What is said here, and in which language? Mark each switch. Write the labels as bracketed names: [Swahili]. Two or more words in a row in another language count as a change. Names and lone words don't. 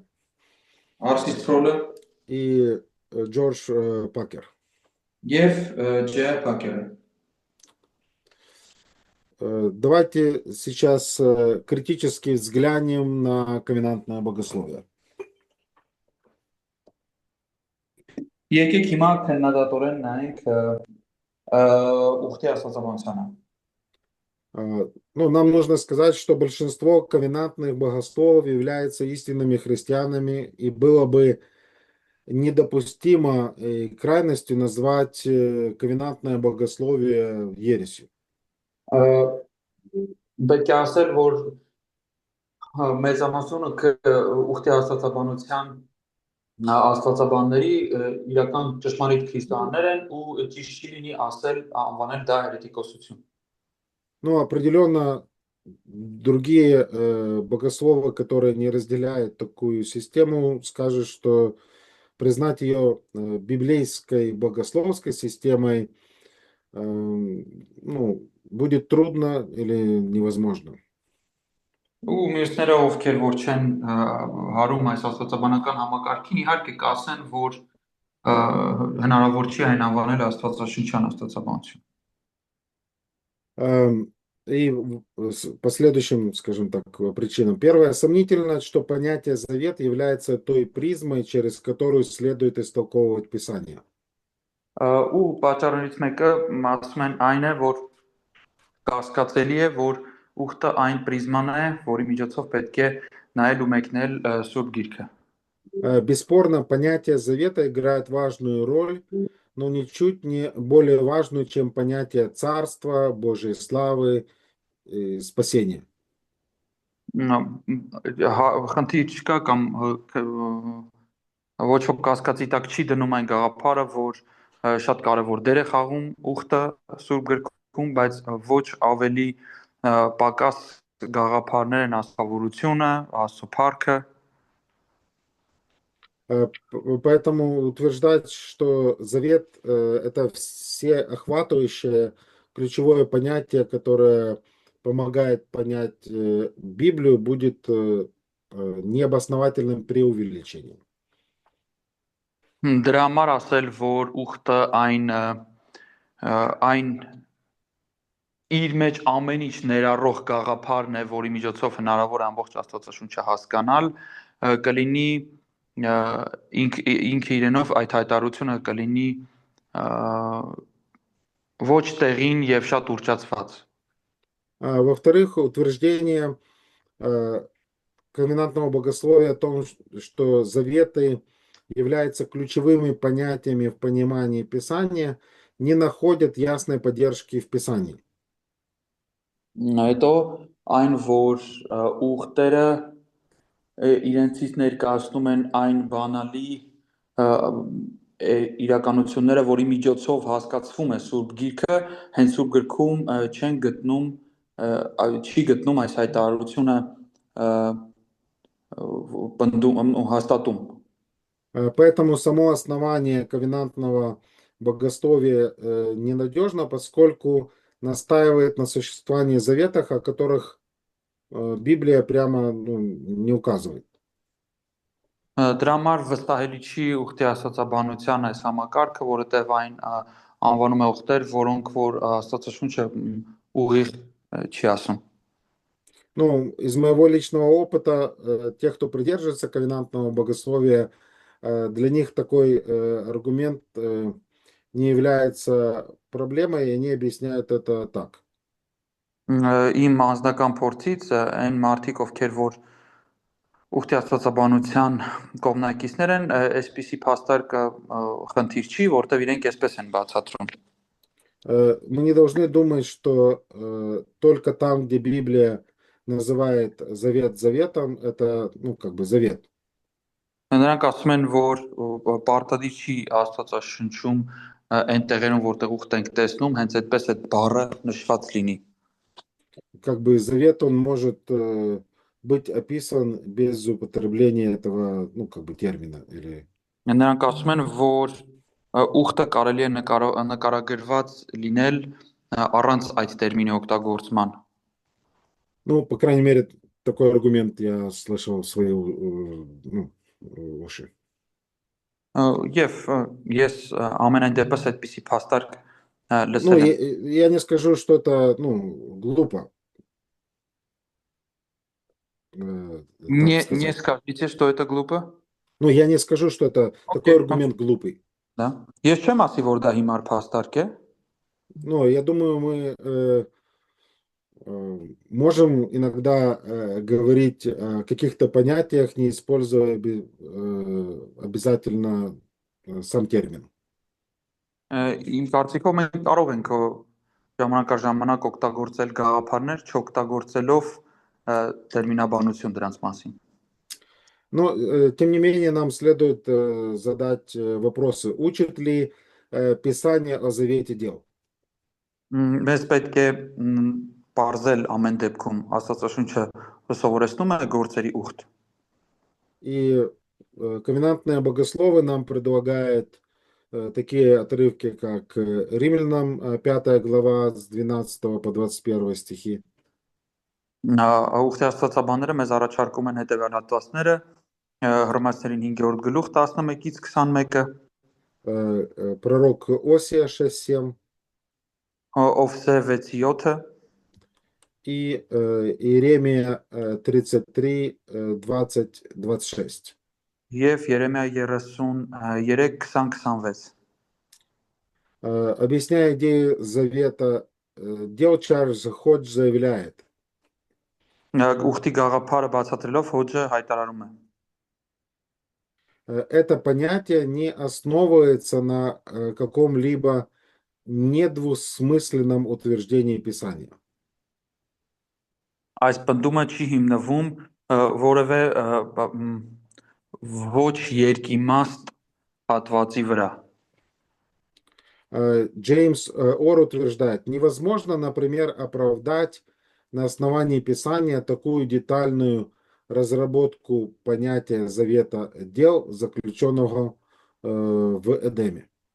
[Armenian] Արսիս Պրոլը [Russian] и Джордж Пакер. [Armenian] եւ Ջե Պակերը։ [Russian] Давайте сейчас критически взглянем на ковенантное богословие. [Armenian] Եկեք հիմա քննադատորեն նայենք ուխտի աստվածաբանությանը։ [Russian] Ну, нам нужно сказать, что большинство ковенантных богословов являются истинными христианами, и было бы недопустимо и крайностью назвать ковенантное богословие ересью. [Armenian] Պետք է ասել, որ մեծամասնությունը ուխտի աստվածաբանության աստվածաբանների իրական ճշմարիտ քրիստոնյաներ են ու ճիշտ չի լինի ասել անվանել դա հերետիկոսություն։ [Russian] Ну, определенно другие богословы, которые не разделяют такую систему, скажут, что признать ее библейской богословской системой будет трудно или невозможно. [Armenian] Ու մյուսները ովքեր որ չեն հարում այս աստվածաբանական համակարգին, իհարկե կասեն, որ հնարավոր չի այն անվանել աստվածաշնչյան աստվածաբանություն։ [Russian] И по следующим, скажем так, причинам. Первое, сомнительно, что понятие завет является той призмой, через которую следует истолковывать Писание. [Armenian] Ու պատճառներից մեկը ասում են այն է, որ կասկածելի է, որ ուխտը այն պրիզման է, որի միջոցով պետք է նայել ու մեկնել Սուրբ Գիրքը։ [Russian] Бесспорно, понятие завета играет важную роль, но ничуть не более важную, чем понятие царства, Божьей славы и спасения. [Armenian] Խնդիր չկա կամ ոչ ոք կասկածի տակ չի դնում այն գաղափարը, որ շատ կարևոր դեր է խաղում ուխտը Սուրբ Գրքում, բայց ոչ ավելի պակաս գաղափարներ են աստղավորությունը, Աստծո փառքը, [Russian] Поэтому утверждать, что завет это всеохватывающее ключевое понятие, которое помогает понять Библию, будет необосновательным преувеличением. [Armenian] դրա համար ասել, որ ուխտը այն իր մեջ ամեն ինչ ներառող գաղափարն է, որի միջոցով հնարավոր է ամբողջ Աստվածաշունչը հասկանալ, կլինի ինքը իրենով այդ հայտարարությունը կլինի ոչ տեղին եւ շատ ուռճացված։ [Russian] Во-вторых, утверждение комвенантного богословия о том, что заветы являются ключевыми понятиями в понимании Писания, не находят ясной поддержки в Писании. [Armenian] Հետո այն որ ուխտերը իրենցից ներկայացնում են այն բանալի իրականությունները, որի միջոցով հասկացվում է Սուրբ Գիրքը, հենց Սուրբ Գրքում չեն գտնում չի գտնում այս հայտարարությունը հաստատում։ [Russian] Поэтому само основание ковенантного богословия ненадежно, поскольку настаивает на существовании заветов, о которых Библия прямо не указывает. [Armenian] Դրա համար վստահելի չի ուխտի աստվածաբանության այս համակարգը, որովհետև այն անվանում է ուխտեր, որոնք որ Աստվածաշունչը ուղիղ չի ասում։ [Russian] Ну, из моего личного опыта, тех, кто придерживается ковенантного богословия, для них такой аргумент не является проблемой, и они объясняют это так. [Armenian] Իմ անձնական փորձից այն մարդիկ, ովքեր որ ուխտի աստվածաբանության կողմնակիցներ են, այսպիսի փաստարկը խնդիր չի, որտեղ իրենք այսպես են բացատրում։ [Russian] Мы не должны думать, что только там, где Библия называет завет заветом, это, как бы завет. [Armenian] Նրանք ասում են, որ պարտադիր չի Աստվածաշնչում այն տեղերում, որտեղ ուխտ ենք տեսնում, հենց այդպես այդ բառը նշված լինի։ [Russian] Как бы завет, он может быть описан без употребления этого, как бы термина. [Armenian] Նրանք ասում են, որ ուխտը կարելի է նկարագրված լինել առանց այդ տերմինի օգտագործման։ [Russian] Ну, по крайней мере, такой аргумент я слышал в свои уши. [Armenian] Եվ ես ամենայն депս այդպիսի փաստարկ [Russian] Ну, [Armenian] լսել եմ։ [Russian] я не скажу, что это, глупо. Не скажите, что это глупо? Ну, я не скажу, что это такой аргумент глупый. Да. [Armenian] Ես չեմ ասի, որ դա հիմար փաստարկ է։ [Russian] Ну, я думаю, мы можем иногда говорить о каких-то понятиях, не используя обязательно сам термин. [Armenian] Իմ կարծիքով մենք կարող ենք ժամանակ օգտագործել գաղափարներ, չօգտագործելով տերմինաբանություն դրանց մասին։ [Russian] Но, тем не менее, нам следует задать вопросы. Учит ли Писание о завете дел? [Armenian] Մեզ պետք է բարձել ամեն դեպքում Աստվածաշունչը սովորեցնում է գործերի ուխտ։ [Russian] И ковенантные богословы нам предлагают такие отрывки, как Римлянам 5 глава с 12 по 21 стихи. [Armenian] Ուխտի աստվածաբանները մեզ առաջարկում են հետևյալ հատվածները Հռոմեացիներին 5-րդ գլուխ 11-ից 21-ը, [Russian] Пророк Осия 6:7 [Armenian] Օվսե 6:7 [Russian] и Иеремия 33, 20-26. [Armenian] եւ Երեմիա 33:20-26։ [Russian] Объясняя идею завета дел, Чарльз Ходж заявляет: [Armenian] Ուխտի գաղափարը բացատրելով Հոջը հայտարարում է. [Russian] это понятие не основывается на каком-либо недвусмысленном утверждении Писания. [Armenian] Այս պնդումը չի հիմնվում որևէ ոչ երկիմաստ հատվածի վրա։ [Russian] Джеймс Ор утверждает: невозможно, например, оправдать на основании Писания такую детальную разработку понятия завета дел, заключенного в Эдеме.